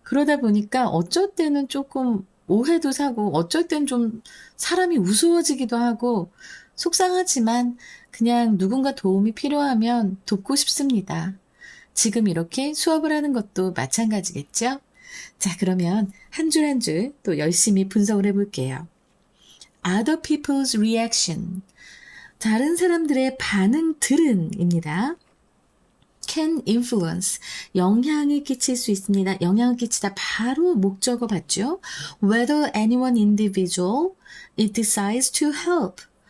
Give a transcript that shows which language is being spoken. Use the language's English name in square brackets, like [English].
[Korean] 그러다 보니까 어쩔 때는 조금 오해도 사고, 어쩔 땐 좀 사람이 우스워지기도 하고, 속상하지만 그냥 누군가 도움이 필요하면 돕고 싶습니다. 지금 이렇게 수업을 하는 것도 마찬가지겠죠? 자, 그러면 한 줄 한 줄 또 열심히 분석을 해볼게요. [English] Other people's reaction. [Korean] 다른 사람들의 반응들은입니다. [English] Can influence. [Korean] 영향을 끼칠 수 있습니다. 영향을 끼치다 바로 목적어 봤죠? [English] Whether anyone individual it decides to help.